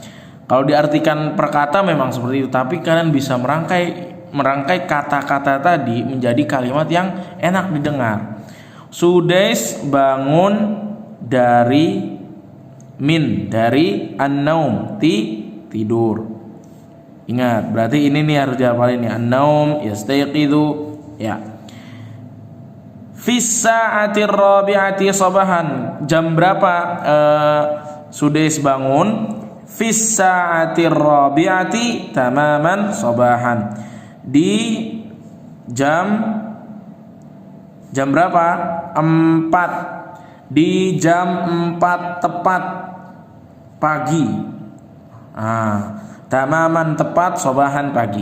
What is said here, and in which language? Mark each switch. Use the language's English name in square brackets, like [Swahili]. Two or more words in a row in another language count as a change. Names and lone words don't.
[Indonesian] Kalau diartikan per kata memang seperti itu, tapi kalian bisa merangkai kata-kata tadi menjadi kalimat yang enak didengar. Sudais bangun dari an-naum, tidur. Ingat, berarti ini nih harus dihafalin ya. [Arabic] النوم، يستيقظ, ya. في الساعة الرابعة صباحا. [Indonesian] Jam berapa Sudais bangun? [Arabic] في الساعة الرابعة تماما صباحا. [Indonesian] Di jam berapa? 4. Di jam 4 tepat pagi. Tamaman tepat, sabahan pagi.